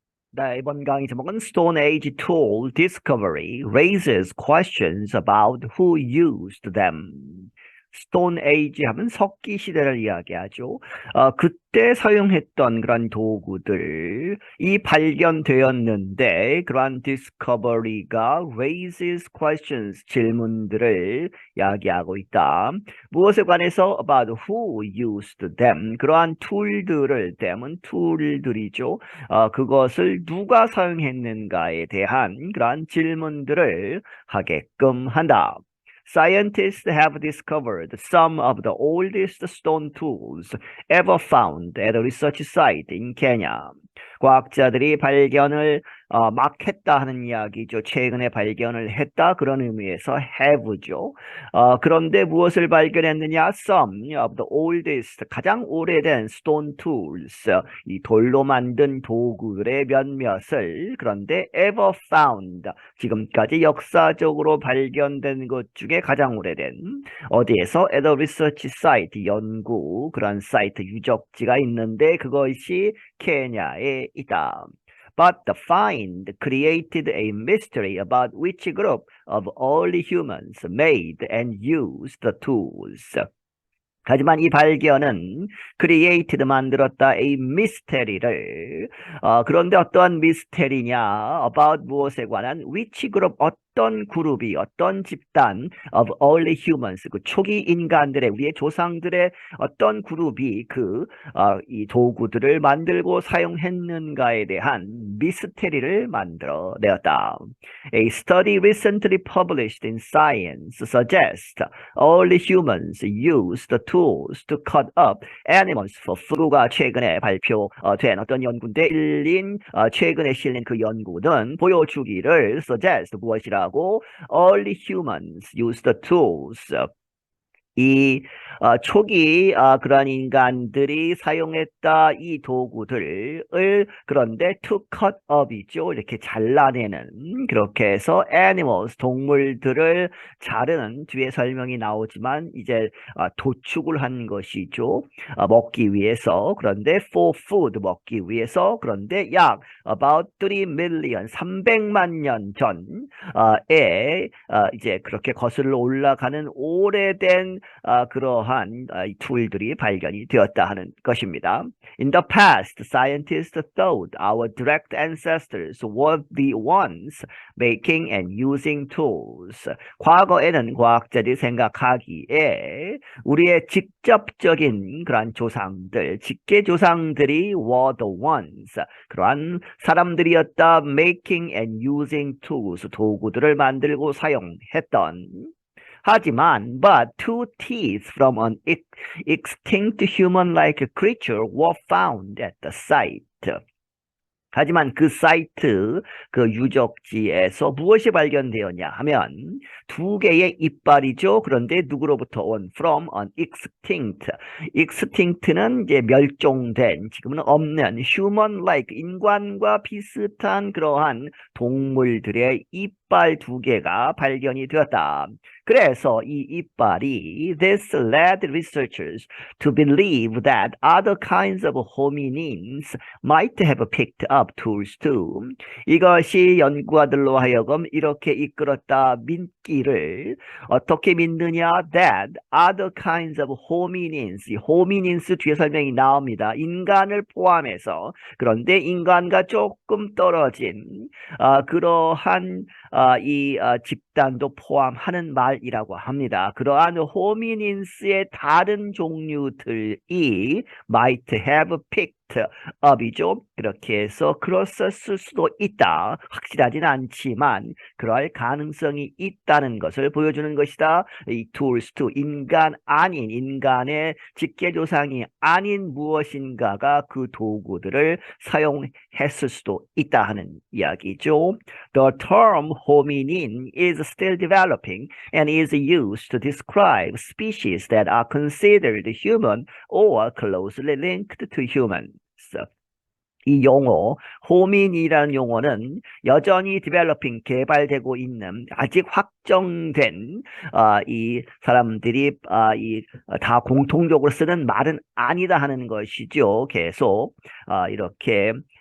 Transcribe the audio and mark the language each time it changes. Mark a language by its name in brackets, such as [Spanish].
[Korean] 네, 이번 강의 제목은 [English] Stone Age Tool Discovery raises questions about who used them. [Korean] Stone Age 하면 석기 시대를 이야기하죠. 그때 사용했던 그런 도구들이 발견되었는데 그러한 discovery가 [English] raises questions, [Korean] 질문들을 이야기하고 있다. 무엇에 관해서 [English] about who used them, [Korean] 그러한 툴들을, them은 툴들이죠. 그것을 누가 사용했는가에 대한 그러한 질문들을 하게끔 한다. [English] Scientists have discovered some of the oldest stone tools ever found at a research site in Kenya. [Korean] 과학자들이 발견을 막 했다 하는 이야기죠. 최근에 발견을 했다 그런 의미에서 have죠. 그런데 무엇을 발견했느냐? [English] Some of the oldest, [Korean] 가장 오래된 stone tools, 이 돌로 만든 도구들의 몇몇을, 그런데 [English] ever found, [Korean] 지금까지 역사적으로 발견된 것 중에 가장 오래된, 어디에서? [English] at a research site, [Korean] 연구, 그런 사이트 유적지가 있는데 그것이 케냐에 있다. [English] But the find created a mystery about which group of early humans made and used the tools. [Korean] 하지만 이 발견은 created, 만들었다, a mystery를, 그런데 어떠한 미스테리냐, about 무엇에 관한, [English] which group, [Korean] 어떤 그룹이, 어떤 집단 [English] of early humans, [Korean] 그 초기 인간들의, 우리의 조상들의 어떤 그룹이 이 도구들을 만들고 사용했는가에 대한 미스테리를 만들어내었다. [English] A study recently published in Science suggests early humans used the tools to cut up animals for food가 [Korean] 최근에 발표된 어떤 연구인데 최근에 실린 그 연구는 보여주기를 suggest, 무엇이라고? [English] Early humans used the tools, [Korean] 이 초기 그러한 인간들이 사용했다 이 도구들을, 그런데 to cut up이죠. 이렇게 잘라내는, 그렇게 해서 animals, 동물들을 자르는, 뒤에 설명이 나오지만 이제 도축을 한 것이죠. 먹기 위해서. 그런데 for food, 먹기 위해서. 그런데 약 about 3 million, 300만 년 전에 이제 그렇게 거슬러 올라가는 오래된 그러한 툴들이 발견이 되었다 하는 것입니다. [English] In the past, scientists thought our direct ancestors were the ones making and using tools. [Korean] 과거에는 과학자들이 생각하기에 우리의 직접적인 그러한 조상들, 직계 조상들이 [English] were the ones, [Korean] 그러한 사람들이었다, [English] making and using tools, [Korean] 도구들을 만들고 사용했던. 하지만, [English] but two teeth from an extinct human-like creature were found at the site. [Korean] 하지만 그 사이트, 그 유적지에서 무엇이 발견되었냐 하면 두 개의 이빨이죠. 그런데 누구로부터 온? [English] From an extinct. [Korean] extinct는 이제 멸종된, 지금은 없는, human-like, 인간과 비슷한 그러한 동물들의 이빨 두 개가 발견이 되었다. 그래서 이 이빨이 [English] this led researchers to believe that other kinds of hominins might have picked up tools too. [Korean] 이것이 연구자들로 하여금 이렇게 이끌었다, 믿기를. 어떻게 믿느냐? [English] That other kinds of hominins, [Korean] hominins 뒤에 설명이 나옵니다. 인간을 포함해서, 그런데 인간과 조금 떨어진 그러한 이 집단도 포함하는 말이라고 합니다. 그러한 호미닌스의 다른 종류들이 [English] might have picked up [Korean] 이죠. 그렇게 해서 그렇었을 수도 있다. 확실하진 않지만 그럴 가능성이 있다는 것을 보여주는 것이다. 이 tools to, 인간 아닌, 인간의 직계조상이 아닌 무엇인가가 그 도구들을 사용했을 수도 있다 하는 이야기죠. [English] The term hominin is still developing and is used to describe species that are considered human or closely linked to humans. [Korean] 이 용어, 호민이라는 용어는 여전히 developing, 개발되고 있는, 아직 확정된 이 사람들이 다 공통적으로 쓰는 말은 아니다 하는 것이죠. 계속 이렇게